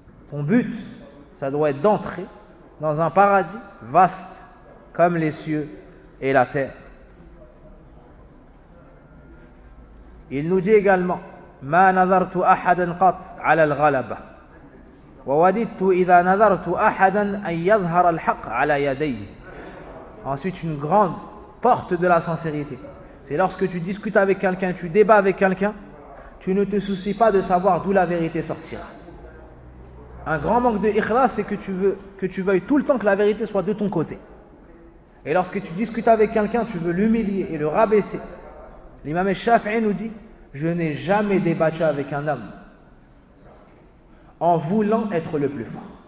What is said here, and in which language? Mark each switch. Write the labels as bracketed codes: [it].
[fr] Ton but, ça doit être d'entrer dans un paradis vaste comme les cieux et la terre. Il nous dit également [ar] ma nadartu ahadan qat 'ala al-ghalaba. ووددت إذا نظرت أحدا أن يظهر الحق على يديه. [fr] Ensuite une grande porte de la sincérité. C'est lorsque tu discutes avec quelqu'un, tu débats avec quelqu'un, tu ne te soucies pas de savoir d'où la vérité sortira. Un grand manque de ikhlas, c'est que tu veux que tu veuilles tout le temps que la vérité soit de ton côté. Et lorsque tu discutes avec quelqu'un, tu veux l'humilier et le rabaisser. L'imam Shafi'i nous dit, je n'ai jamais débattu avec un homme en voulant être le plus fort.